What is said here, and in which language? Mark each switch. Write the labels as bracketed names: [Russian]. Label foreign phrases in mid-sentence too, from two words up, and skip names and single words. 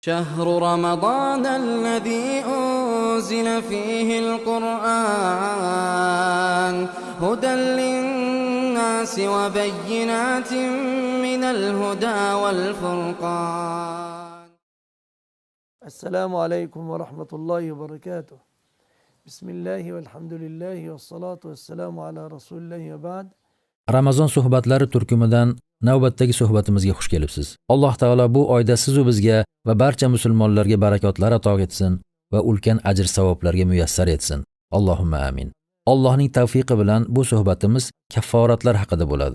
[Arabic] شهر رمضان الذي أنزل فيه القرآن هدى للناس وبينات من الهدى والفرقان. السلام عليكم ورحمة الله وبركاته. بسم الله والحمد لله والصلاة والسلام على رسول الله وبعد. [Uzbek] Ramazon suhbatlari turkumidan navbatdagi suhbatimizga xush kelibsiz. Alloh taolo bu oyda siz va bizga va barcha musulmonlarga barakotlar ato etsin va ulkan ajr savoblarga muyassar etsin. [Arabic] اللهم آمين. [Uzbek] Allohning tavfiqi bilan bu suhbatimiz kafforatlar haqida bo'ladi.